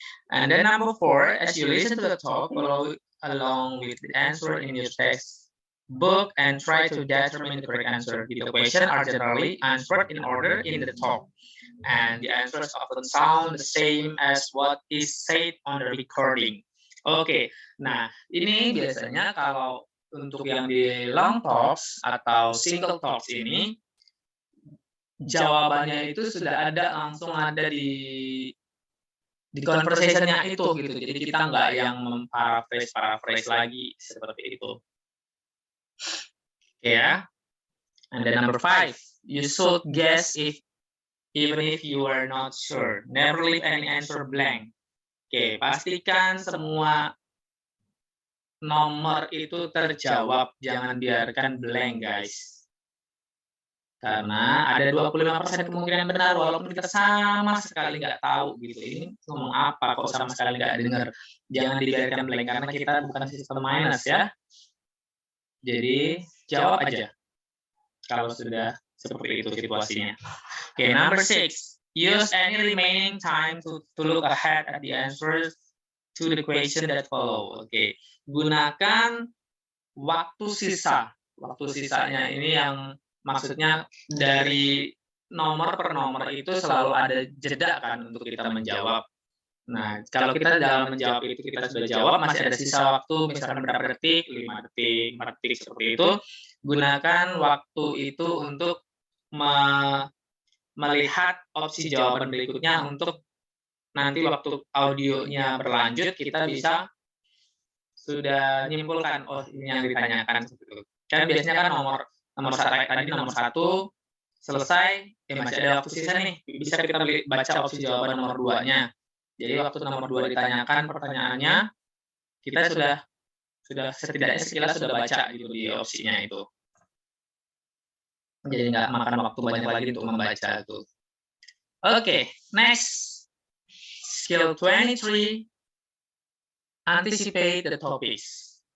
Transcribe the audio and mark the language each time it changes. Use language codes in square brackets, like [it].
[en] And then number 4, as you listen to the talk, follow along with the answer in your text book and try to determine the correct answer. The questions are generally answered in order in the talk, and the answers often sound the same as what is said on the recording. [id] Oke, nah ini biasanya kalau untuk yang di long talks atau single talks ini, jawabannya itu sudah ada langsung ada di conversation-nya itu gitu. Jadi kita nggak yang paraphrase lagi seperti itu. Oke ya. [en] And then number 5, you should guess even if you are not sure. Never leave any answer blank. [id] Oke, pastikan semua nomor itu terjawab, jangan biarkan blank guys. Karena ada 25% kemungkinan benar, walaupun kita sama sekali nggak tahu gitu. Ini ngomong apa kok sama sekali nggak dengar. Jangan dibiarkan blank, karena kita bukan sistem minus ya. Jadi jawab aja kalau sudah seperti itu situasinya. Oke, [en] number 6. Use any remaining time to look ahead at the answers to the question that follow. [id] Oke, gunakan waktu sisa. Waktu sisanya ini yang maksudnya dari nomor per nomor itu selalu ada jeda kan untuk kita menjawab. Nah, kalau kita dalam menjawab itu kita sudah jawab, masih ada sisa waktu misalkan berapa detik, 5 detik, 4 detik seperti itu, gunakan waktu itu untuk melihat opsi jawaban berikutnya untuk nanti waktu audionya berlanjut kita bisa sudah menyimpulkan, oh ini yang ditanyakan seperti itu. Kan biasanya kan nomor tadi nomor 1 selesai, masih ada waktu sisa nih, bisa kita baca opsi jawaban nomor 2-nya. Jadi waktu nomor 2 ditanyakan pertanyaannya, kita sudah setidaknya sekilas sudah baca gitu di opsinya itu. Jadi nggak makan waktu banyak lagi untuk membaca itu. Oke, [en] next. Skill 23, anticipate the topics.